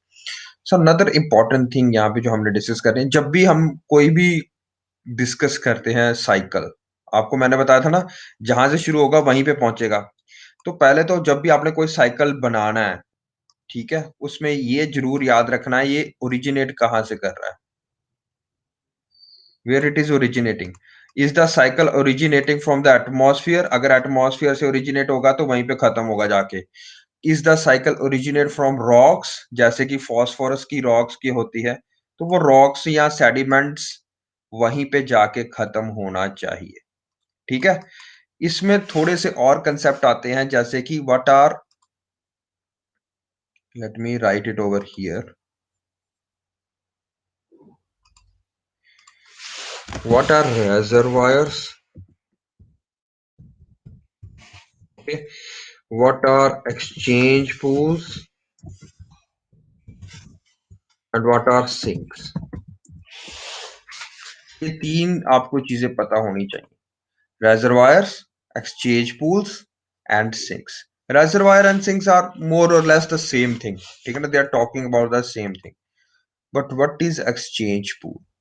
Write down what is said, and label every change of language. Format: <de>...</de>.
<en>so another important thing</en> <hi>यहाँ पे जो हमने डिस्कस कर रहे हैं, जब भी हम कोई भी डिस्कस करते हैं साइकिल, आपको मैंने बताया था ना, जहां से शुरू होगा वहीं पे पहुंचेगा। तो पहले तो जब भी आपने कोई साइकिल बनाना है, ठीक है, उसमें ये जरूर याद रखना है ये ओरिजिनेट कहाँ से कर रहा है।</hi> <en>where it is originating. Is the cycle originating from the atmosphere?</en> <hi>अगर atmosphere से originate होगा तो वहीं पे खत्म होगा जाके.</hi> <en>Is the cycle originate from rocks?</en> <hi>जैसे कि phosphorus की rocks की होती है, तो वो rocks या sediments वहीं पे जाके खत्म होना चाहिए. ठीक है. इसमें थोड़े से और कंसेप्ट आते हैं, जैसे कि</hi> <en>what are, let me write it over here. What are reservoirs? Okay. What are exchange pools? And what are sinks?</en> <hi>ये तीन आपको चीजें पता होनी चाहिए.</hi> <en>Reservoirs, exchange pools, and sinks. Reservoir and sinks are more or less the same thing.</en> <hi>ठीक है ना?</hi> <en>They are talking about the same thing. But what is exchange pool?</en>